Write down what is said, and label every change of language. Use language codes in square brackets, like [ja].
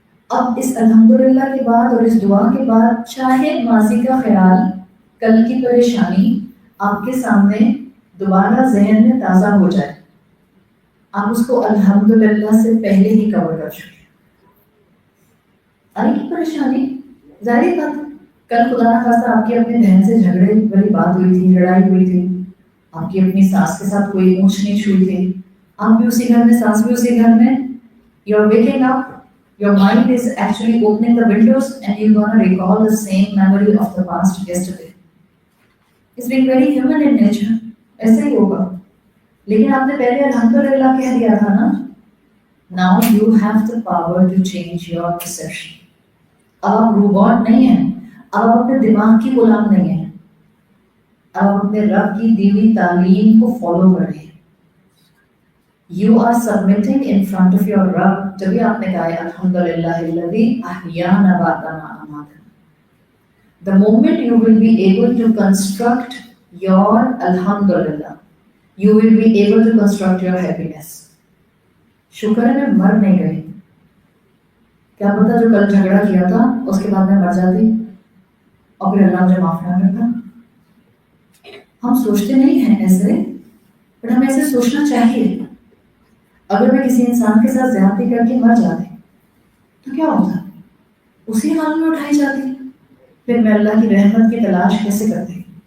[ur] اب اس الحمدللہ کے بعد اور اس دعا کے بعد چاہے ماضی کا خیال, کل کی پریشانی آپ کے سامنے دوبارہ ذہن میں تازہ ہو جائے, آپ اس کو الحمدللہ سے پہلے ہی کور کر چکے. آئی کی پریشانی ظاہر بات, کل خدا نہ خواستہ آپ کی اپنے بہن سے جھگڑے والی بات ہوئی تھی, لڑائی ہوئی تھی, آپ کی اپنی ساس کے ساتھ کوئی اونچ نیچ ہوئی تھی, آپ بھی اسی گھر میں, ساس بھی اسی گھر میں. [en] You are waking up, your mind is actually opening the windows and you're going to recall the same memory of the past yesterday. It's being very human in nature. [ur] ایسے ہی ہوگا. لیکن آپ نے پہلے الحمدللہ کہہ دیا تھا نا. [en] Now you have the power to change your perception. [ur] اب آپ روبوٹ نہیں ہیں, اب آپ اپنے دماغ کی غلام نہیں ہیں, اب آپ اپنے رب کی دی ہوئی تعلیم کو فالو کر رہے ہیں. [en] You are submitting in front of your Rabb. [ur] جبھی آپ نے کہا [ar] الحمدللہ الذی احیانا بعد ما اماتنا. [en] The moment you will be able to construct your alhamdulillah, you will be able to construct your happiness. [ur] شکر ہے میں مر نہیں گئی. کیا پتا جو کل جھگڑا کیا تھا اس کے بعد میں مر جاتی اور پھر اللہ مجھے معاف نہ کرتا. ہم سوچتے نہیں ہیں ایسے, بٹ ہمیں ایسے سوچنا چاہیے. اگر میں کسی انسان کے ساتھ زیادتی کر کے مر جاتی تو کیا ہوتا, اسی حال میں اٹھائی جاتی, پھر میں اللہ کی رحمت کی تلاش کیسے کرتی.